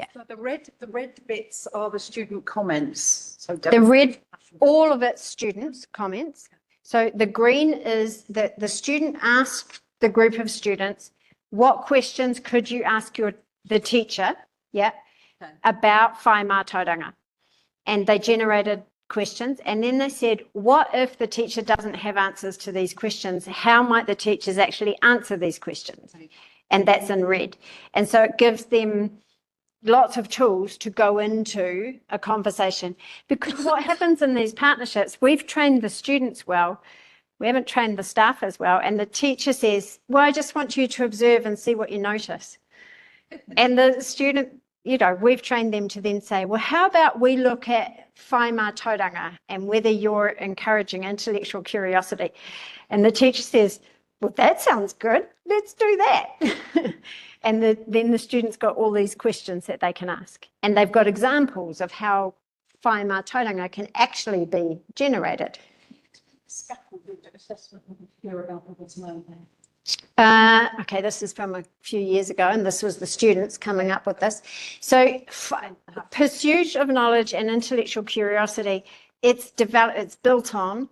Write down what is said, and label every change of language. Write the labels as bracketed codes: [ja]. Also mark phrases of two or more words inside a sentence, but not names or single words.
[en] So the red bits are the student comments. So the red, all of it's students' comments. So the green is that the student asked the group of students, what questions could you ask the teacher, about [mi] whai mātauranga? [en] And they generated questions, and then they said, what if the teacher doesn't have answers to these questions? How might the teachers actually answer these questions? And that's in red. And so it gives them lots of tools to go into a conversation. Because what happens in these partnerships, we've trained the students well, we haven't trained the staff as well, and the teacher says, well, I just want you to observe and see what you notice. And the student, we've trained them to then say, well, how about we look at [mi] whai mātauranga [en] and whether you're encouraging intellectual curiosity? And the teacher says, well, that sounds good. Let's do that. And then the students got all these questions that they can ask. And they've got examples of how [mi] whai mātauranga [en] can actually be generated. Scaffolded assessment here about what's known there. Okay, this is from a few years ago, and this was the students coming up with this. So pursuit of knowledge and intellectual curiosity, it's built on.